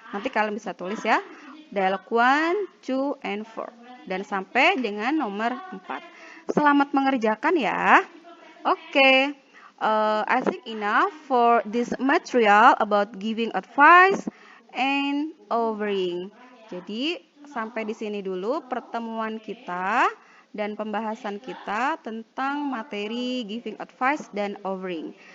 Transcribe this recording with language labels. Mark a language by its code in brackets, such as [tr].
[id] Nanti kalian bisa tulis ya, dialog 1, 2, and 4 dan sampai dengan nomor 4. Selamat mengerjakan ya. Oke. [en] I think enough for this material about giving advice and offering. [id] Jadi sampai di sini dulu pertemuan kita dan pembahasan kita tentang materi giving advice dan offering.